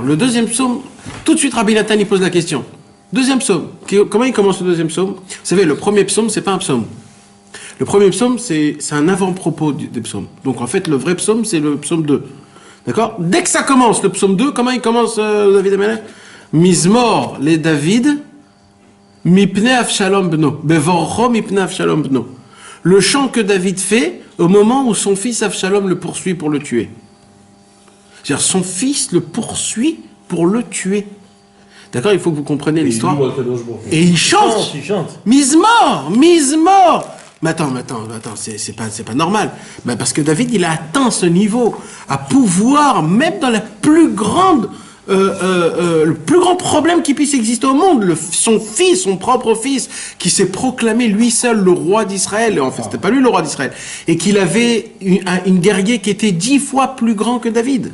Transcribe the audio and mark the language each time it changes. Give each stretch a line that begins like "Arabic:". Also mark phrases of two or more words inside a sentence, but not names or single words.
French: Le deuxième psaume, tout de suite Rabbi Nathan il pose la question. Deuxième psaume. Comment il commence le deuxième psaume? Vous savez, le premier psaume, c'est pas un psaume. Le premier psaume, c'est un avant-propos des psaumes. Donc en fait, le vrai psaume, c'est le psaume 2. D'accord? Dès que ça commence, le psaume 2, comment il commence David Amelech?
Hebrew: מזמור לדוד, מפני אבשלום בנו, בברחו מפני אבשלום בנו.
French: Le chant que David fait au moment où son fils Avshalom le poursuit pour le tuer. C'est-à-dire son fils le poursuit pour le tuer. D'accord? Il faut que vous compreniez l'histoire. Et il chante. Mizmor. Mais attends, c'est pas normal. Ben parce que David, il a atteint ce niveau, à pouvoir, même dans la plus grande, le plus grand problème qui puisse exister au monde, son propre fils, qui s'est proclamé lui seul le roi d'Israël, et en fait, c'était pas lui le roi d'Israël, et qu'il avait une guerrier qui était 10 fois plus grand que David.